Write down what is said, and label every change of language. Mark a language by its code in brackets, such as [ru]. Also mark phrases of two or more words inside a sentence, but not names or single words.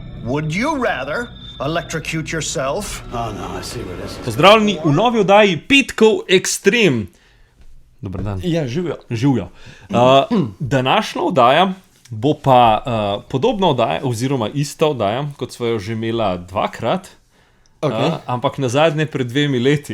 [en] Would you rather electrocute yourself? Oh, no, I see what this is. [sl] Pozdravljeni v novi oddaji Petkov Extreme. Dober dan. Ja, živijo. Živijo. Današnja oddaja bo pa podobna oddaja, oziroma ista oddaja, kot smo jo že imela dvakrat, ampak nazadnje pred 2 leti.